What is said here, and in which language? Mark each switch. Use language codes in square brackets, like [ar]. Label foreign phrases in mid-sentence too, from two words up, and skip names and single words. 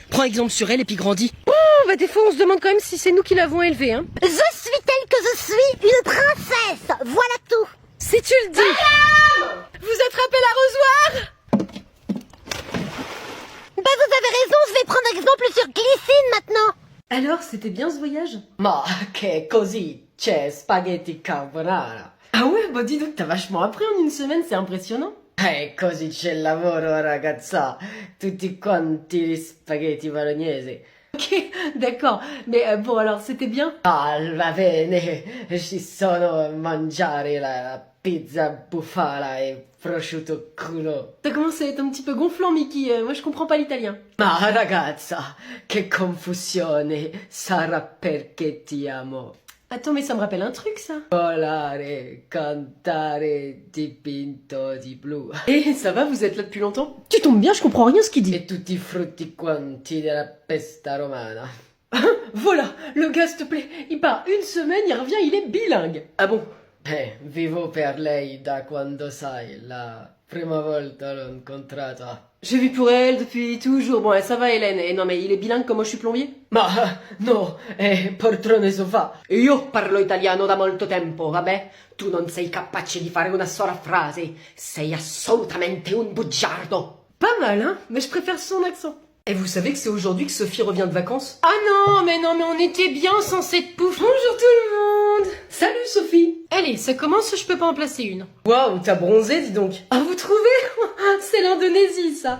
[fr] Prends exemple sur elle et puis grandis. Oh, bah des fois on se demande quand même si c'est nous qui l'avons élevée, hein. Je suis telle que je suis, une princesse. Voilà tout. Si tu le dis. Madame! Vous attrapez l'arrosoir? Ben vous avez raison, je vais prendre exemple sur Glycine maintenant. Alors, c'était bien ce voyage? [it] Ma che così c'è spaghetti carbonara. [fr] Ah ouais, bah dis donc, t'as vachement appris en une semaine, c'est impressionnant. [it] Così c'è il lavoro, ragazza. Tutti quanti gli spaghetti bolognesi. [fr] Ok, d'accord. Mais bon, alors, c'était bien? [it] Ah, va bene. Ci sono mangiare la pizza bufala e prosciutto crudo. [fr] Ça commence à être un petit peu gonflant, Mickey. Moi, je comprends pas l'italien. [it] Ma ragazza, che confusione. Sarà perché ti amo. [fr] Attends, mais ça me rappelle un truc, ça. [it] Volare, cantare, dipinto di blu. [fr] Eh, ça va, vous êtes là depuis longtemps? Tu tombes bien, je comprends rien ce qu'il dit. [it] E tutti i frutti quanti della pesta romana. [fr] Voilà, le gars, s'il te plaît, il part une semaine, il revient, il est bilingue. Ah bon? [it] Vivo per lei da quando sai, la prima volta l'ho incontrata. [fr] J'ai vu pour elle depuis toujours. Bon, ça va, Hélène. Et non, mais il est bilingue comme moi, je suis plombier? [it] Ma no, poltrone sofà. Io parlo italiano da molto tempo, vabbè? Tu non sei capace di fare una sola frase. Sei assolutamente un bugiardo. [fr] Pas mal, hein? Mais je préfère son accent. Et vous savez que c'est aujourd'hui que Sophie revient de vacances? Ah non, mais on était bien sans cette pouffe. Bonjour tout le monde! Salut Sophie! Allez, ça commence, je peux pas en placer une. Waouh, t'as bronzé, dis donc! Ah, vous trouvez? C'est l'Indonésie, ça!